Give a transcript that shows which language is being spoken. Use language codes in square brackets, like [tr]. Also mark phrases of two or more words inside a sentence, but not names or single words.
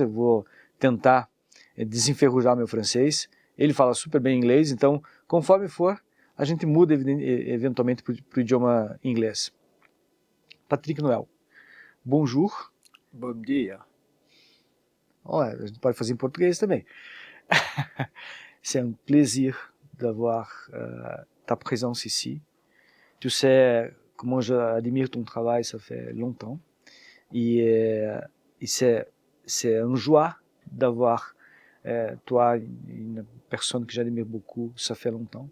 [pt] Eu vou tentar desenferrujar meu francês. Ele fala super bem inglês, então conforme for, a gente muda eventualmente para o idioma inglês. Patrick Noel, bonjour. Bom dia. Oh, a gente pode fazer em português também. [fr] C'est un plaisir d'avoir ta présence ici. Tu sais comment j'admire ton travail, ça fait longtemps. Et c'est une joie d'avoir toi, une personne que j'admire beaucoup, ça fait longtemps.